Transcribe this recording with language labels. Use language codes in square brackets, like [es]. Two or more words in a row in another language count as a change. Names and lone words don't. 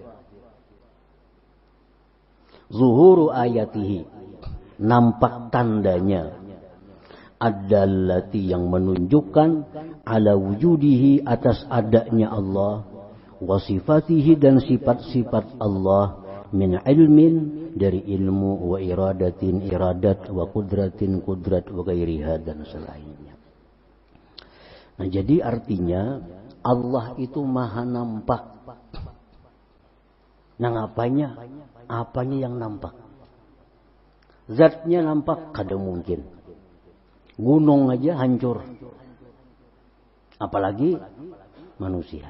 [ar] Zuhuru ayatihi, [id] nampak tandanya. Ad-dallati, yang menunjukkan [ar] ala wujudihi, [id] atas adanya Allah, [ar] wa sifatihi, [id] dan sifat-sifat Allah, [ar] min ilmin, [id] dari ilmu, [ar] wa iradatin iradat, wa kudratin kudrat, wa gairiha, [id] dan selainnya. Nah, jadi artinya Allah itu maha nampak. Nah, apanya yang nampak? Zatnya nampak, [bjn] kada mungkin. [id] Gunung aja hancur, apalagi manusia.